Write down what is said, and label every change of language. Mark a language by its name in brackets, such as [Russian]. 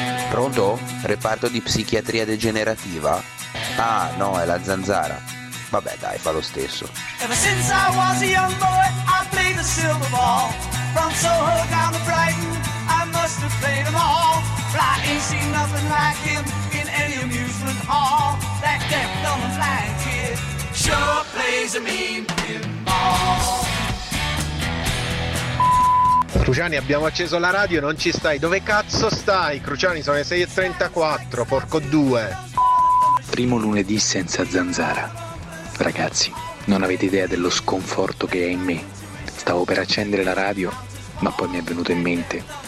[Italian] Pronto? Reparto di psichiatria degenerativa? Ah, no, è la Zanzara. Vabbè dai, fa lo stesso. [English] Ever since I was a young boy, I played the silver ball. From Soho down to Brighton, I must have played them all. But I ain't seen nothing like him in any amusement hall. That deaf, dumb and blind kid sure plays a mean pinball. [Italian] Cruciani, abbiamo acceso la radio e non ci stai. Dove cazzo stai? Cruciani, sono le 6.34, porco 2. Primo lunedì senza Zanzara. Ragazzi, non avete idea dello sconforto che è in me. Stavo per accendere la radio, ma poi mi è venuto in mente.